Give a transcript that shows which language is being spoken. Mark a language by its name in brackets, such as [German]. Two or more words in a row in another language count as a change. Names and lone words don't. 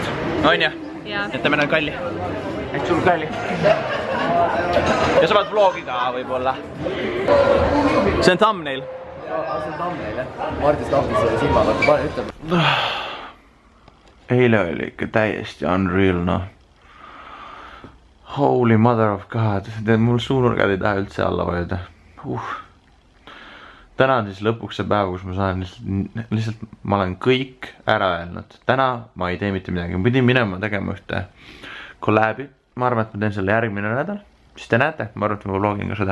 [Estonian] On ja? Et ta meil on kalli. Et sul kalli. Ja sa vaat vlogi ka võib-olla. See on thumbnail. See on thumbnail, jah. Martis tahtis selle silma, vaata, pane ütleb. Eile oli ikka täiesti unreal, noh. [English] Holy mother of god. [Estonian] Mul suunurgad ei taha üldse alla vajuda. Täna on siis lõpuks see päev, kus ma saan lihtsalt, ma olen kõik ära öelnud. Täna ma ei tee mitte midagi. Ma pidin minema tegema ühte kolläbi. Ma arvan, et ma teen selle järgmine nädal. Siis te näete, ma arvan, et ma vlogin ka seda.